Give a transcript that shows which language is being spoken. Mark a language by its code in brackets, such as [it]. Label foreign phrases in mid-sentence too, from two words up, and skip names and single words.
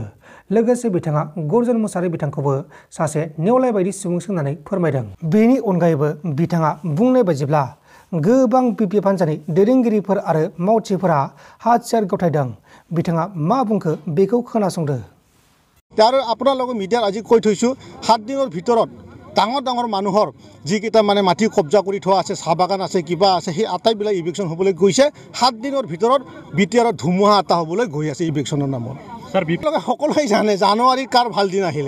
[brx] लोगोसे बिथाङा गर्जन मुसाहारि बिथांखौबो सासे नेवलाय बायदि सुबुंसो होननानै फोरमायदों। बेनि अनगायैबो बिथाङा बुंनाय बायदिब्ला गोबां बिपिएफ हान्जानि दैदेनगिरिफोर आरो मावथिफोरा हाथियार गथायदों। बिथाङा मा बुंखो बेखौ खोनासंदो। [as] আৰু আপোনালোকে মিডিয়াত আজি কৈ থৈছোঁ 7 দিনৰ ভিতৰত ডাঙৰ ডাঙৰ মানুহৰ যিকেইটা মানে মাটি কব্জা কৰি থোৱা আছে, চাহ বাগান আছে, কিবা আছে, সেই আটাইবিলাক ইভিকশ্যন হ'বলৈ গৈছে। 7 দিনৰ ভিতৰত বিটিআৰৰ ধুমুহা এটা হ'বলৈ গৈ আছে ইভিকশ্যনৰ নামত। ছাৰ বিপ্লৱে সকলোৱে জানে জানুৱাৰীত কাৰ ভাল দিন আহিলে।